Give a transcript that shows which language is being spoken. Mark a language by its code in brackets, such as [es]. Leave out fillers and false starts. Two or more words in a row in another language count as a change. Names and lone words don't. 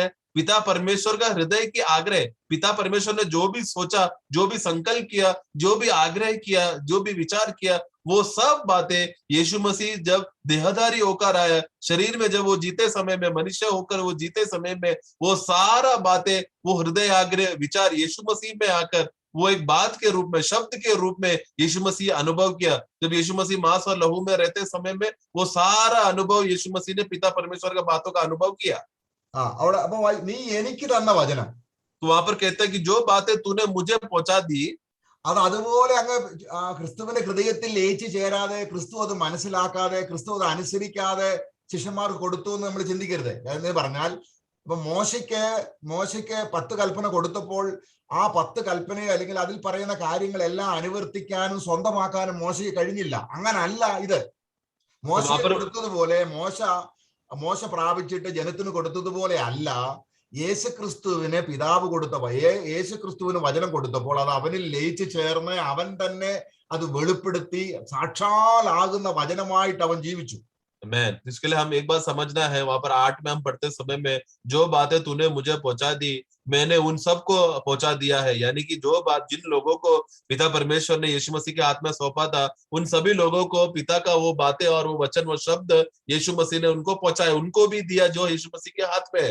[hi] पिता परमेश्वर का हृदय की आग्रह, पिता परमेश्वर ने जो भी सोचा, जो भी संकल्प किया, जो भी आग्रह किया, जो भी विचार किया, वो सब बातें यीशु मसीह जब देहधारी होकर आया, शरीर में जब वो जीते समय में, मनुष्य होकर वो जीते समय में, वो सारा बातें, वो हृदय आग्रह विचार यीशु मसीह में आकर वो एक बात के रूप में, शब्द के रूप में यीशु मसीह अनुभव किया। जब यीशु मसीह मांस और लहू में रहते समय में वो सारा अनुभव यीशु मसीह ने पिता परमेश्वर का बातों का अनुभव किया। [ml] അവിടെ അപ്പൊ നീ എനിക്ക് തന്ന വചനം, [hi] तो वहां पर कहता है कि जो बातें तूने मुझे पहुंचा दी, [ml] അത് അതുപോലെ അങ്ങ് ക്രിസ്തുവിന്റെ ഹൃദയത്തിൽ ലയിച്ചു ചേരാതെ, ക്രിസ്തു അത് മനസ്സിലാക്കാതെ, ക്രിസ്തു അത് അനുസരിക്കാതെ ശിഷ്യന്മാർക്ക് കൊടുത്തു എന്ന് നമ്മൾ ചിന്തിക്കരുത്. എന്ന് പറഞ്ഞാൽ ഇപ്പൊ മോശയ്ക്ക് 10 കൽപ്പന കൊടുത്തപ്പോൾ ആ 10 കൽപ്പനയോ അല്ലെങ്കിൽ അതിൽ പറയുന്ന കാര്യങ്ങളെല്ലാം അനുവർത്തിക്കാനും സ്വന്തമാക്കാനും മോശയ്ക്ക് കഴിഞ്ഞില്ല. അങ്ങനല്ല ഇത്. മോശയ്ക്ക് കൊടുത്തതുപോലെ മോശ പ്രാപിച്ചിട്ട് ജനത്തിന് കൊടുത്തതുപോലെ അല്ല. യേശുക്രിസ്തുവിനെ പിതാവ് കൊടുത്തപ്പോൾ, യേശുക്രിസ്തുവിന് വചനം കൊടുത്തപ്പോൾ അത് അവനിൽ ലയിച്ചു ചേർന്ന് അവൻ തന്നെ അത് വെളിപ്പെടുത്തി സാക്ഷാലാകുന്ന വചനമായിട്ട് അവൻ ജീവിച്ചു. Amen. [hi] इसके लिए हम एक बात समझना है, वहां पर 8 में हम पढ़ते समय में, जो बातें तूने मुझे पहुंचा दी, मैंने उन सबको पहुंचा दिया है। यानी कि जो बात, जिन लोगों को पिता परमेश्वर ने यीशु मसीह के हाथ में सौंपा था, उन सभी लोगों को पिता का वो बातें और वो वचन, वो शब्द यीशु मसीह ने उनको पहुंचाए, उनको भी दिया जो यीशु मसीह के हाथ में है।